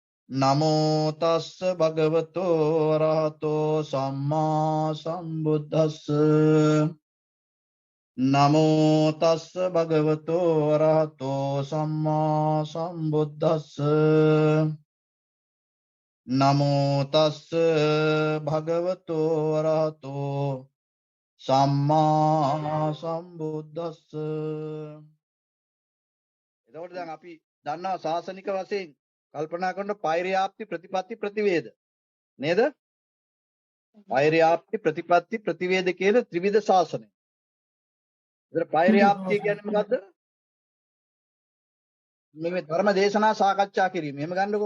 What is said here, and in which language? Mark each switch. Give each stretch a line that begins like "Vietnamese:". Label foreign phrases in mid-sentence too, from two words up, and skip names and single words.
Pali: නමෝ තස්ස භගවතෝ අරහතෝ සම්මා සම්බුද්දස්ස නමෝ තස්ස භගවතෝ අරහතෝ සම්මා සම්බුද්දස්ස නමෝ තස්ස භගවතෝ අරහතෝ සම්මා සම්බුද්දස්ස.
Sinhala: එතකොට දැන් අපි දන්නවා ශාසනික වශයෙන් කල්පනා කරන පෛර්යාප්ති ප්‍රතිපatti ප්‍රතිවේද නේද? පෛර්යාප්ති ප්‍රතිපatti ප්‍රතිවේද කියන ත්‍රිවිධ ශාසනය. ඒතර පෛර්යාප්තිය කියන්නේ මොකද්ද? මේ ධර්ම දේශනා සාකච්ඡා කිරීම. එහෙම ගන්නකො.